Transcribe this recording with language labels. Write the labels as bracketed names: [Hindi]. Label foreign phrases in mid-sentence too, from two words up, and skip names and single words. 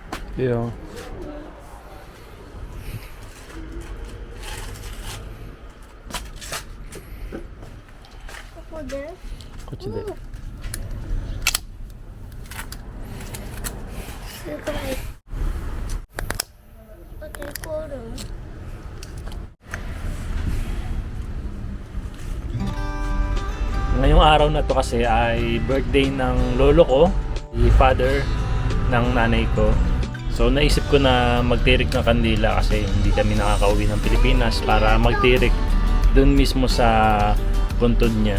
[Filipino] Yeah. Ako din. [Japanese] こっちで。すごい。あと1個あるの？ [Filipino] Ngayong araw na to kasi ay birthday ng lolo ko, si father ng nanay ko. So naisip ko na magtirik ng kandila kasi hindi kami nakakauwi ng Pilipinas para magtirik dun mismo sa puntod niya.